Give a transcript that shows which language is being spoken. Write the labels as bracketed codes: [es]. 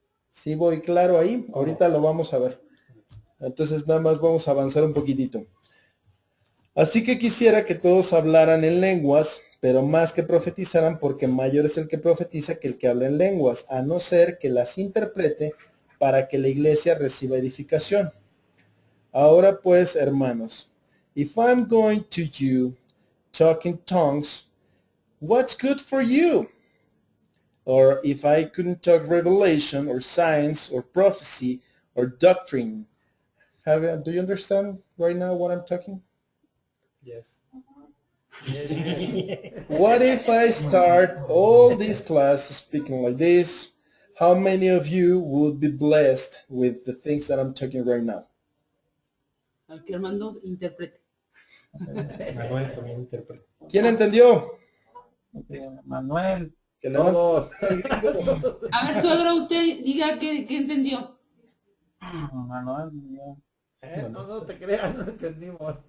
[es] ¿Sí voy claro ahí? Ahorita lo vamos a ver. Entonces nada más vamos a avanzar un poquitito. Así que quisiera que todos hablaran en lenguas, pero más que profetizaran, porque mayor es el que profetiza que el que habla en lenguas, a no ser que las interprete para que la iglesia reciba edificación. Ahora pues, hermanos, [en] if I'm going to you talk in tongues, what's good for you? Or if I couldn't talk revelation or science or prophecy or doctrine. Do you understand right now what I'm talking? Yes. What if I start all this class speaking like this? How many of you would be blessed with the things that I'm talking right now? [es] Al que Armando interprete. Manuel también interpreta. ¿Quién entendió? Manuel, Que levante Todos. el grito. A ver, suegro, usted diga qué entendió. Manuel, ya. No te creas, no entendimos.